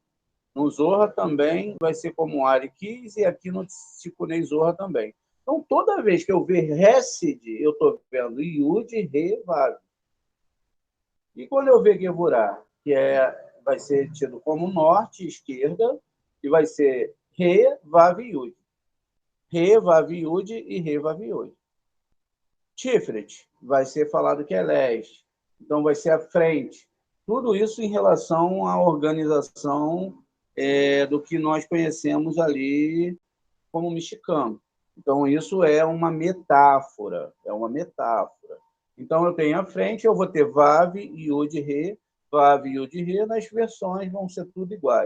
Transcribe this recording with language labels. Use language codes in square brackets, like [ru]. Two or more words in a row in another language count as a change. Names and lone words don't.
[pt] No Zohar também vai ser como o Ari quis, e aqui no Tikunei Zohar também. Então, toda vez que eu ver Hesed, eu estou vendo Yud, Re, Vav. E quando eu ver Gevurah, vai ser tido como norte, esquerda, e vai ser Re, Vav, Yud. Re, Vav, Yud e Re, Vav, Yud. Tiferet vai ser falado que é leste, então vai ser a frente. Tudo isso em relação à organização do que nós conhecemos ali como mexicano. Então, isso é uma metáfora, Então, eu tenho à frente, eu vou ter Vav, Yud, Re, Vav, Yud, Re, nas versões vão ser tudo iguais.